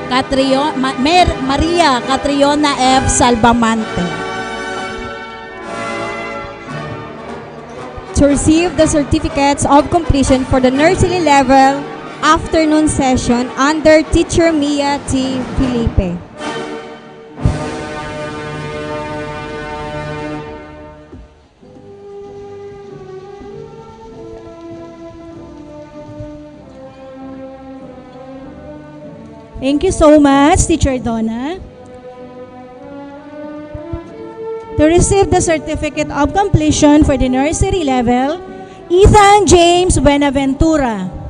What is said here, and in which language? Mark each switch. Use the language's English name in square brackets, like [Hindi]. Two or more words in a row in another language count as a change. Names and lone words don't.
[English] Maria Catriona F. Salvamante. To receive the certificates of completion for the nursery level afternoon session under Teacher Mia T. Felipe. Thank you so much, Teacher Donna. To receive the certificate of completion for the nursery level, Ethan James Buenaventura.